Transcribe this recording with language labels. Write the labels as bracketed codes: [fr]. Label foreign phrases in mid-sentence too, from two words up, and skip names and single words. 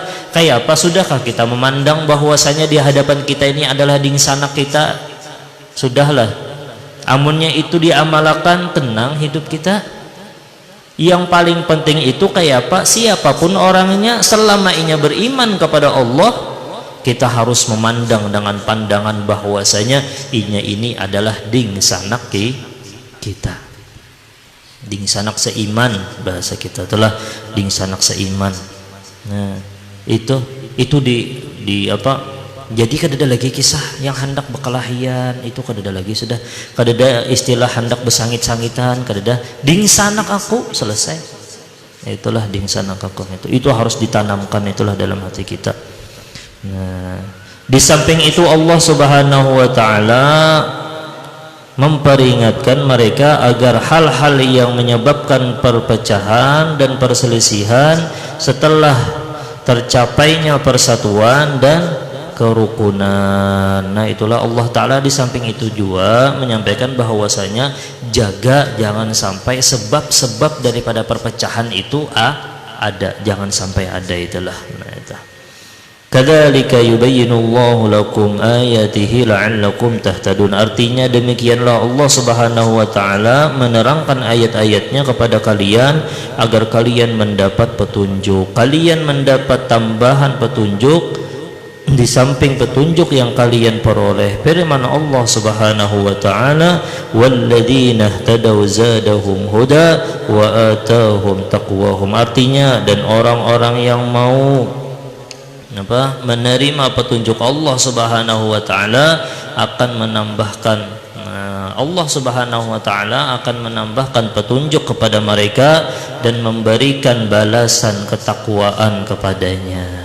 [bjn] Kayak apa sudahkah kita memandang bahwasanya di hadapan kita ini adalah dingsanak kita? Sudahlah, amunnya itu diamalkan, tenang hidup kita. Yang paling penting itu kayak apa? Siapapun orangnya, selama inya beriman kepada Allah, kita harus memandang dengan pandangan bahwasanya inya ini adalah dingsanak kita, dingsanak seiman, bahasa kita telah dingsanak seiman. Nah itu di apa? Jadi kadada lagi kisah yang hendak berkelahian, itu kadada lagi, sudah kadada istilah hendak bersangit-sangitan, kadada dingsanak aku, selesai. Itulah dingsanak aku, itu harus ditanamkan itulah dalam hati kita. [id] Nah, di samping itu Allah [ar] سبحانه وتعالى [id] memperingatkan mereka agar hal-hal yang menyebabkan perpecahan dan perselisihan setelah tercapainya persatuan dan kerukunan. Nah itulah Allah Ta'ala di samping itu juga menyampaikan bahwasanya jaga jangan sampai sebab-sebab daripada perpecahan itu ada, jangan sampai ada, itulah. Nah itu. [ar] كذلك يبين الله لكم آياته لعلكم تهتدون. [id] Artinya demikianlah Allah [ar] سبحانه وتعالى [id] menerangkan ayat-ayatnya kepada kalian agar kalian mendapat petunjuk, kalian mendapat tambahan petunjuk di samping petunjuk yang kalian peroleh. Firman Allah [ar] سبحانه وتعالى, والذين اهتدوا زادهم هدى وآتاهم تقواهم. [id] Artinya, dan orang-orang yang mau menerima petunjuk Allah [ar] سبحانه وتعالى [id] akan menambahkan, Allah [ar] سبحانه وتعالى [id] akan menambahkan petunjuk kepada mereka dan memberikan balasan ketakwaan kepadanya.